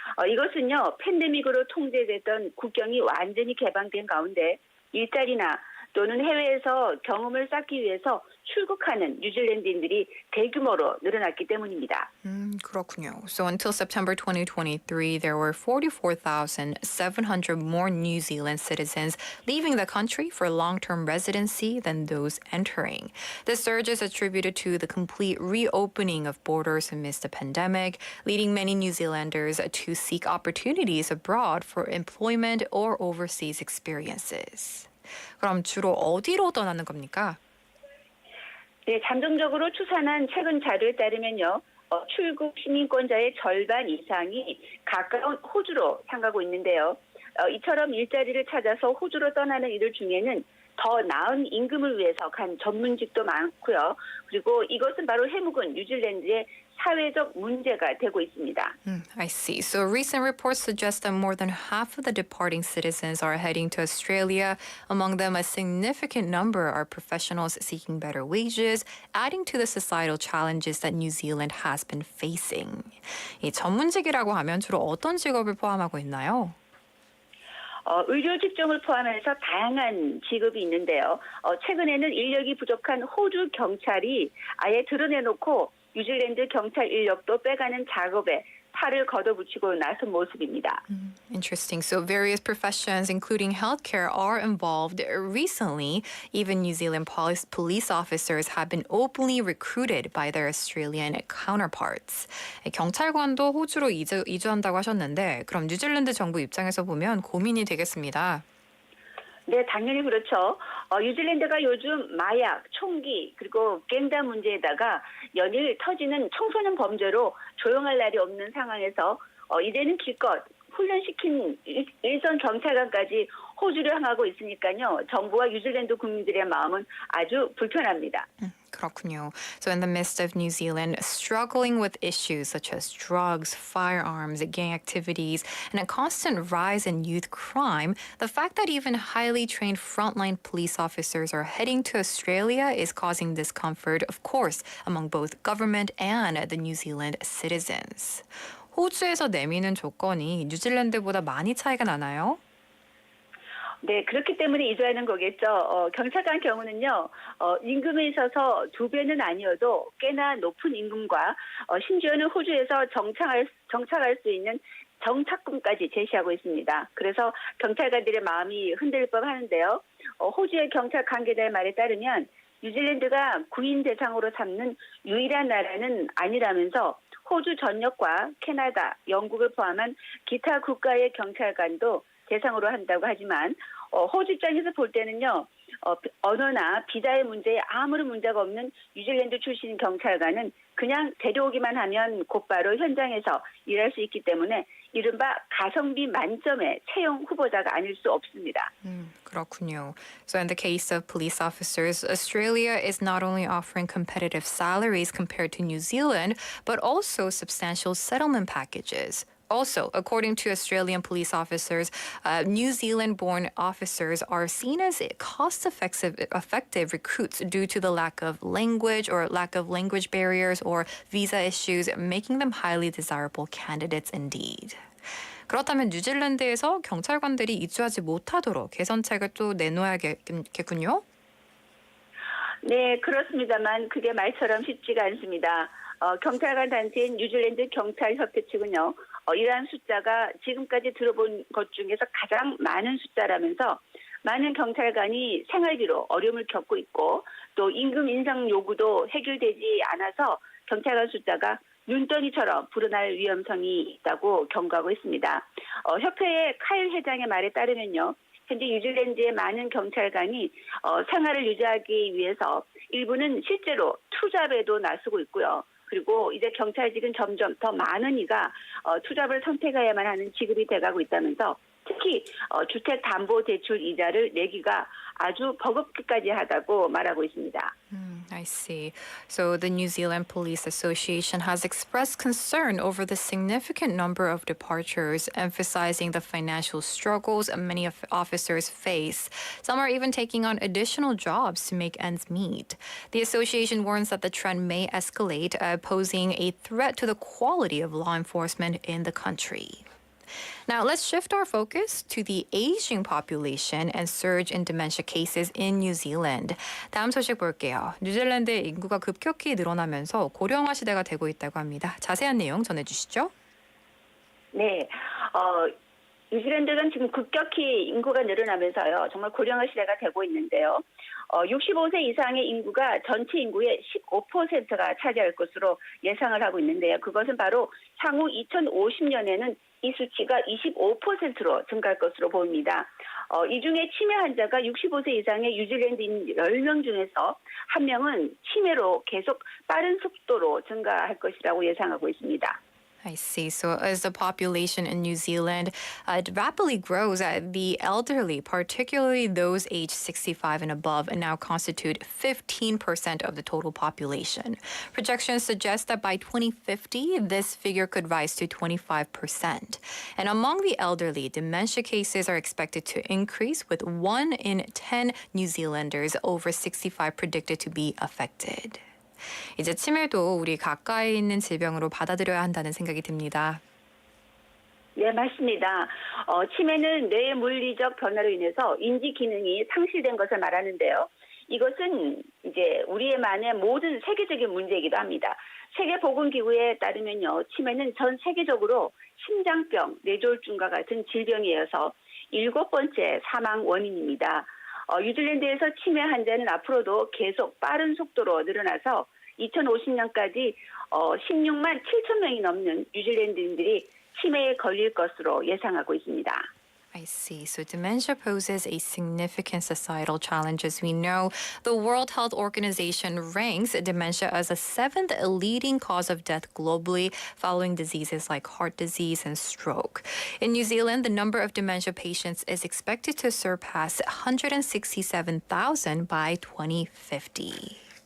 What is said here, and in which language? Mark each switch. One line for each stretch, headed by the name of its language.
Korean: 이것은요, 팬데믹으로 통제됐던 국경이 완전히 개방된 가운데 일자리나 또는 해외에서 경험을 쌓기 위해서 출국하는 뉴질랜드인들이 대규모로 늘어났기 때문입니다. 그렇군요.
English: So until September 2023, there were 44,700 more New Zealand citizens leaving the country for long-term residency than those entering. The surge is attributed to the complete reopening of borders amidst the pandemic, leading many New Zealanders to seek opportunities abroad for employment or overseas experiences.
Korean: 그럼 주로 어디로 떠나는 겁니까? 네, 잠정적으로 추산한 최근 자료에 따르면요. 출국 시민권자의 절반 이상이 가까운 호주로 향하고 있는데요. 이처럼 일자리를 찾아서 호주로 떠나는 이들 중에는 더 나은 임금을 위해서 간 전문직도 많고요. 그리고 이것은 바로 해묵은 뉴질랜드의 사회적 문제가 되고 있습니다.
English: I see. So recent reports suggest that more than half of the departing citizens are heading to Australia. Among them, a significant number are professionals seeking better wages, adding to the societal challenges that New Zealand has been facing.
Korean: 이 전문직이라고 하면 주로 어떤 직업을 포함하고 있나요? 의료 직종을 포함해서 다양한 직업이 있는데요. 최근에는 인력이 부족한 호주 경찰이 아예 드러내놓고 뉴질랜드 경찰 인력도 빼가는 작업에 팔을 걷어붙이고 나선 모습입니다.
English: Interesting. So various professions, including healthcare, are involved. Recently, even New Zealand police officers have been openly recruited by their Australian counterparts.
Korean: 경찰관도 호주로 이주한다고 하셨는데, 그럼 뉴질랜드 정부 입장에서 보면 고민이 되겠습니다. 네, 당연히 그렇죠. 뉴질랜드가 요즘 마약, 총기, 그리고 갱단 문제에다가 연일 터지는 청소년 범죄로 조용할 날이 없는 상황에서 이제는 기껏 훈련시킨 일선 경찰관까지 호주를 향하고 있으니까요. 정부와 뉴질랜드 국민들의 마음은 아주 불편합니다. 그렇군요.
English: So in the midst of New Zealand struggling with issues such as drugs, firearms, gang activities, and a constant rise in youth crime, the fact that even highly trained frontline police officers are heading to Australia is causing discomfort, of course, among both government and the New Zealand citizens.
Korean: 호주에서 내미는 조건이 뉴질랜드보다 많이 차이가 나나요? 네, 그렇기 때문에 이주하는 거겠죠. 경찰관 경우는요, 임금에 있어서 2배는 아니어도 꽤나 높은 임금과 심지어는 호주에서 정착할 수 있는 정착금까지 제시하고 있습니다. 그래서 경찰관들의 마음이 흔들릴 법하는데요. 호주의 경찰 관계자의 말에 따르면 뉴질랜드가 구인 대상으로 삼는 유일한 나라는 아니라면서 호주 전역과 캐나다, 영국을 포함한 기타 국가의 경찰관도 대상으로 한다고 하지만 호주 입장에서 볼 때는요. 언어나 비자의 문제에 아무런 문제가 없는 뉴질랜드 출신 경찰관은 그냥 데려오기만 하면 곧바로 현장에서 일할 수 있기 때문에 이른바 가성비 만점의 채용 후보자가 아닐 수 없습니다. 그렇군요.
English: So in the case of police officers, Australia is not only offering competitive salaries compared to New Zealand, but also substantial settlement packages. Also, according to Australian police officers, New Zealand-born officers are seen as cost-effective recruits due to the lack of language barriers or visa issues, making them highly desirable candidates indeed.
Korean: 그렇다면 뉴질랜드에서 경찰관들이 이주하지 못하도록 개선책을 또 내놓아야겠군요? 네, 그렇습니다만 그게 말처럼 쉽지가 않습니다. 경찰관 단체인 뉴질랜드 경찰협회 측은요. 이러한 숫자가 지금까지 들어본 것 중에서 가장 많은 숫자라면서 많은 경찰관이 생활비로 어려움을 겪고 있고 또 임금 인상 요구도 해결되지 않아서 경찰관 숫자가 눈덩이처럼 불어날 위험성이 있다고 경고하고 있습니다. 협회의 카일 회장의 말에 따르면요. 현재 뉴질랜드의 많은 경찰관이 생활을 유지하기 위해서 일부는 실제로 투잡에도 나서고 있고요. 그리고 이제 경찰직은 점점 더 많은 이가 투잡을 선택해야만 하는 지급이 돼가고 있다면서 특히 주택담보대출 이자를 내기가 아주 버겁기까지 하다고 말하고 있습니다.
English: I see. So the New Zealand Police Association has expressed concern over the significant number of departures, emphasizing the financial struggles many officers face. Some are even taking on additional jobs to make ends meet. The association warns that the trend may escalate, posing a threat to the quality of law enforcement in the country. Now, let's shift our focus to the aging population and surge in dementia cases in New Zealand.
Korean: 다음 소식 볼게요. 뉴질랜드의 인구가 급격히 늘어나면서 고령화 시대가 되고 있다고 합니다. 자세한 내용 전해주시죠. 네, 뉴질랜드는 지금 급격히 인구가 늘어나면서요. 정말 고령화 시대가 되고 있는데요. 65세 이상의 인구가 전체 인구의 15%가 차지할 것으로 예상을 하고 있는데요. 그것은 바로 향후 2050년에는 이 수치가 25%로 증가할 것으로 보입니다. 이 중에 치매 환자가 65세 이상의 뉴질랜드인 10명 중에서 1명은 치매로 계속 빠른 속도로 증가할 것이라고 예상하고 있습니다.
English: I see. So as the population in New Zealand rapidly grows, the elderly, particularly those aged 65 and above, now constitute 15% of the total population. Projections suggest that by 2050, this figure could rise to 25%. And among the elderly, dementia cases are expected to increase, with 1 in 10 New Zealanders over 65 predicted to be affected.
Korean: 이제 치매도 우리 가까이 있는 질병으로 받아들여야 한다는 생각이 듭니다. 네, 맞습니다. 치매는 뇌의 물리적 변화로 인해서 인지 기능이 상실된 것을 말하는데요. 이것은 이제 우리만의 모든 세계적인 문제이기도 합니다. 세계보건기구에 따르면요, 치매는 전 세계적으로 심장병, 뇌졸중과 같은 질병에 이어서 7번째 사망 원인입니다. 뉴질랜드에서 치매 환자는 앞으로도 계속 빠른 속도로 늘어나서 2050년까지 16만 7천 명이 넘는 뉴질랜드인들이 치매에 걸릴 것으로 예상하고 있습니다.
English: I see. So dementia poses a significant societal challenge. As we know, the World Health Organization ranks dementia as the 7th leading cause of death globally, following diseases like heart disease and stroke. In New Zealand, the number of dementia patients is expected to surpass 167,000 by 2050.